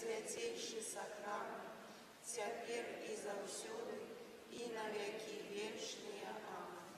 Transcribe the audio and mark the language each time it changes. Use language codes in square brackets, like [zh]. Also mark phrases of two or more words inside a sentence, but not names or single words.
[ru] святейший сохрани, [be] цяпер і заўсёды, і [ru] на веки вечные. Аминь.